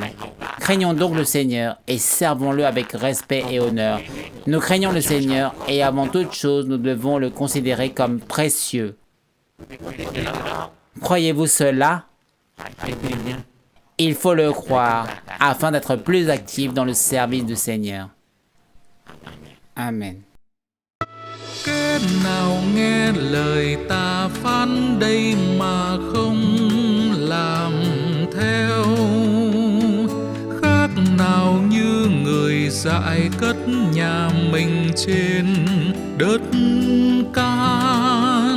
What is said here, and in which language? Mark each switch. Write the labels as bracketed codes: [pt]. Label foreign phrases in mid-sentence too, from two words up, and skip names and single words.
[fr] Craignons donc le Seigneur et servons-le avec respect et honneur. Nous craignons le Seigneur et avant toute chose, nous devons le considérer comme précieux. Croyez-vous cela? Il faut le croire afin d'être plus actif dans le service du Seigneur. Amen. [vi] Kết nào nghe lời ta phán đây mà không làm theo, khác nào như người dại cất nhà mình trên đất cạn.